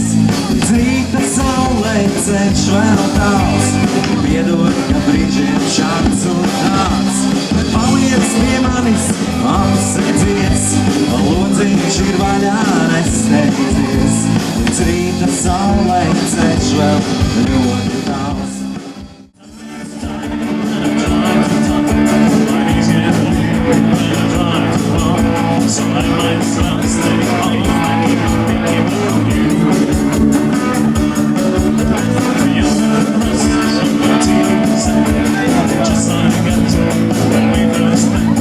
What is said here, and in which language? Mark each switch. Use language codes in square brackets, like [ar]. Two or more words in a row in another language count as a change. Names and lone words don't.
[lv] Līdz rīta saulē ceļš vēl tāls, piedod, ka brīžiem šāds un tāds. Paliec pie manis, apsedzies, lodziņš ir vaļā, nesteidzies. Līdz rīta saulē ceļš vēl ļoti tāls. [en] So I might as well stay home and keep thinking about you. You're the roses of my tears, just like us when we first met.